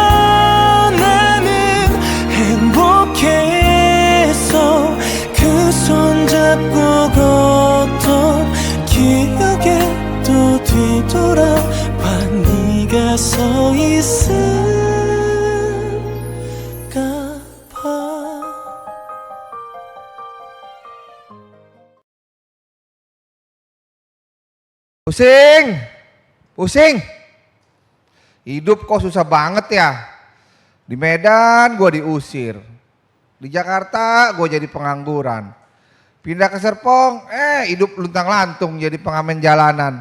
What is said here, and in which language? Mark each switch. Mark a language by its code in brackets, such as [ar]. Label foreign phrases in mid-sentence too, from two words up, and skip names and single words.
[ko] 나는 행복했어. 그 손잡고 걷던 기억에 또 뒤돌아봐. 네가 서 있을까 봐. [id] Pusing. Hidup kok susah banget ya. Di Medan gue diusir. Di Jakarta gue jadi pengangguran. Pindah ke Serpong, hidup luntang-lantung jadi pengamen jalanan.